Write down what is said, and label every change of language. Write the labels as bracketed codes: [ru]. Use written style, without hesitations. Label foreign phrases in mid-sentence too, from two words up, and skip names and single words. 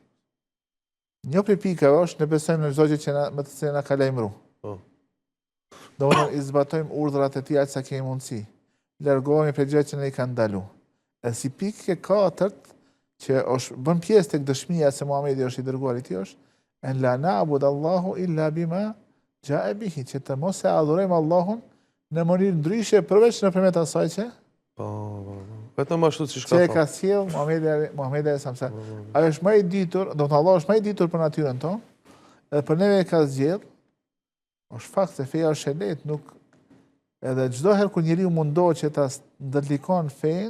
[sq] Një prej pikave është ne besojmë në çdo gjë që me të cilën na ka lajmëruar. Domethënë i zbatojmë urdhrat e tij aq sa kemi mundësi. Largohemi prej gjëra që ne i kanë ndaluar. E si pikë e katërt që është bën pjesë tek dëshmia se Muhamedi është i dërguari i tij është [ar] أن لا نعبد الله إلا بما جاء به, [sq] që të mos e adhurojmë Allahun në mënyrë ndryshe përveç nëpërmjet asaj që vetëm ashtu siç ka thënë. Që ka sjell Muhamedi [ar] عليه السلام. [sq] Ai është më i ditur, do të Allah është më i ditur për natyrën tonë, edhe për neve ka zgjedh. Është fakt se feja është e lehtë, nuk edhe çdo herë kur njeriu mundohet që ta ndërlikon fen